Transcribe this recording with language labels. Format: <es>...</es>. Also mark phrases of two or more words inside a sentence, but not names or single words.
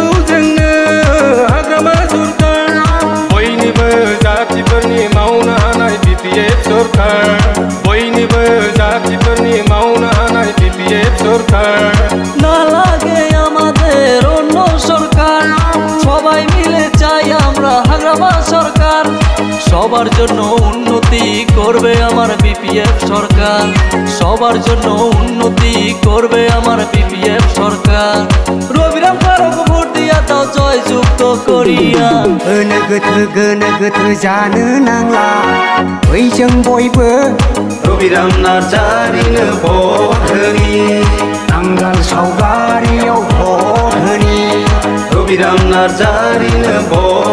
<brx>जोंनो हाग्रामा सरकार बयनिबो जातिफोरनि मावनो हानाय BPF सरकार बयनिबो जातिफोरनि मावनो हानाय BPF सरकार</brx> <bn>না লাগে আমাদের অন্য সরকার সবাই মিলে চাই আমরা হাগ্রামা সরকার সবার জন্য উন্নতি করবে আমার BPF সরকার সবার জন্য উন্নতি করবে আমার BPF সরকার রবিরাম কারক ভোট দিয়া দাও জয় যুক্ত করিয়া</bn> <brx>गोनो गोथो जानो नांला बैजों बयबो রবিরাম নাজারিनो भट होनि नांगाल सावगारियाव भट होनि रबिराम नार्जारिनो भट</brx>